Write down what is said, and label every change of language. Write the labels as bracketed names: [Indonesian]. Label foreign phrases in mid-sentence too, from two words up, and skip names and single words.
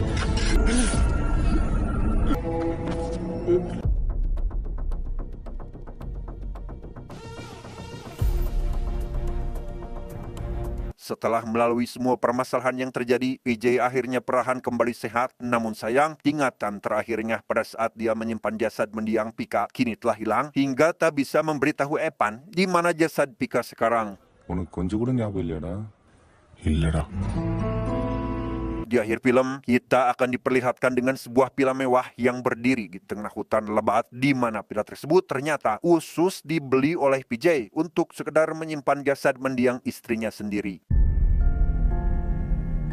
[Indonesian] Setelah melalui semua permasalahan yang terjadi, PJ akhirnya perlahan kembali sehat. Namun sayang, ingatan terakhirnya pada saat dia menyimpan jasad mendiang Pika kini telah hilang, hingga tak bisa memberitahu Epan di mana jasad Pika sekarang. [Tamil] உனக்கு கொஞ்சம் கூட ஞாபகம் இல்லையாடா? இல்லடா. [Indonesian] Di akhir film, kita akan diperlihatkan dengan sebuah pila mewah yang berdiri di tengah hutan lebat, di mana pila tersebut ternyata khusus dibeli oleh PJ untuk sekedar menyimpan jasad mendiang istrinya sendiri.